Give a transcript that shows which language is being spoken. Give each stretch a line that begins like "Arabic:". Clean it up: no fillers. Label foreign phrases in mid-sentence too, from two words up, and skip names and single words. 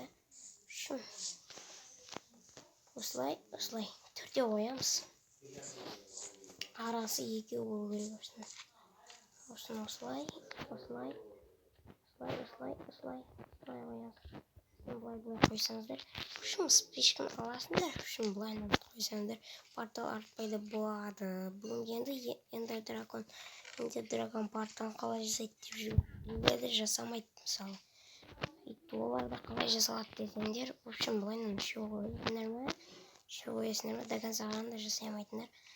Russian: В общем,
Kazakh: осылай түрде қоямыз. Арасы екеу болу керек. Осылай қоясыздар. Былай қойсаңыздар.
Russian: В общем,
Kazakh: спичканы аласыңдар.
Russian: В общем,
Kazakh: былайынан қойсаңыздар. Портал арт пайда болады. Бүгін енді дракон портал қалай жасайды деп жүргендерді жасамайды, мысалы. Оларда қалай жасалады десеңдер,
Russian: в общем,
Kazakh: былайынан үшеу қоясыңдар ма,
Russian: до конца
Kazakh: қараңдар, жасай алмайтындар.